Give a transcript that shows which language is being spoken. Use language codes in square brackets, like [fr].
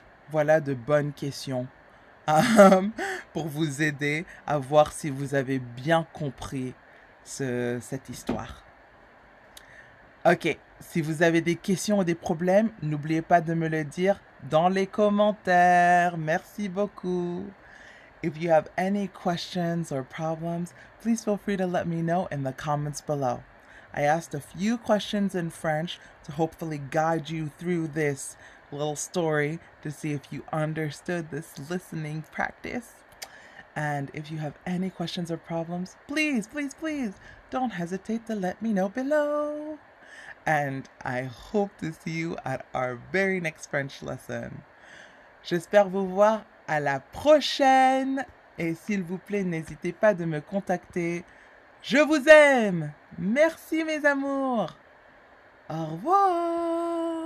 [fr] Voilà de bonnes questions pour vous aider à voir si vous avez bien compris cette histoire. Ok, si vous avez des questions ou des problèmes, n'oubliez pas de me le dire dans les commentaires. Merci beaucoup. [en] If you have any questions or problems, please feel free to let me know in the comments below. I asked a few questions in French to hopefully guide you through this little story to see if you understood this listening practice. And if you have any questions or problems, please, please, please don't hesitate to let me know below. And I hope to see you at our very next French lesson. [fr] J'espère vous voir à la prochaine. Et s'il vous plaît, n'hésitez pas de me contacter. Je vous aime. Merci mes amours. Au revoir.